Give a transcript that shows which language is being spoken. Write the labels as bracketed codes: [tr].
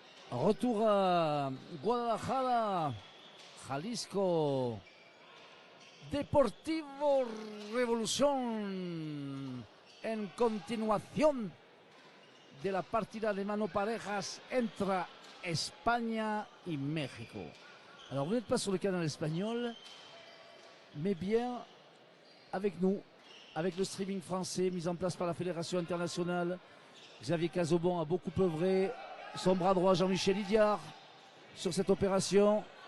[fr] Retour à Guadalajara, Jalisco. [es] Deportivo Revolución en continuación de la partida de mano parejas entre España y México. [fr] Alors vous n'êtes pas sur le canal espagnol, mais bien avec nous, avec le streaming français mis en place par la Fédération internationale. Xavier Cazobon a beaucoup œuvré, son bras droit Jean-Michel Idiard sur cette opération.